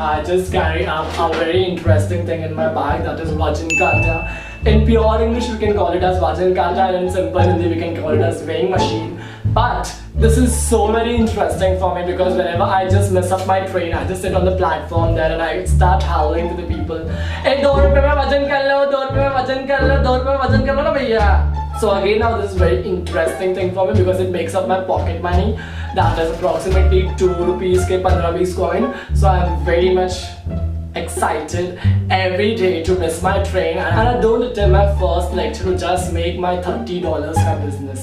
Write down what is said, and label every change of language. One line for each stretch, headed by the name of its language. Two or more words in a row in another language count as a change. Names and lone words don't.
English: I just carry up a very interesting thing in my bag, that is
Hindi: वजन काटा.
English: In pure English we can call it as
Hindi: वजन काटा,
English: and in simple Hindi we can call it as weighing machine. But this is so very interesting for me because whenever I just mess up my train, I just sit on the platform there and I start howling to the people, "Hey,
Hindi: 2 रुपीज़ में वजन कर लो, 2 रुपीज़ में वजन कर लो, 2 रुपीज़ में वजन कर लो ना भैया."
English: So again, now this is a very interesting thing for me because it makes up my pocket money. That is approximately 2 rupees ke 15 coin. So I'm very much excited every day to miss my train, and I don't attend my first lecture to just make my $30 my business.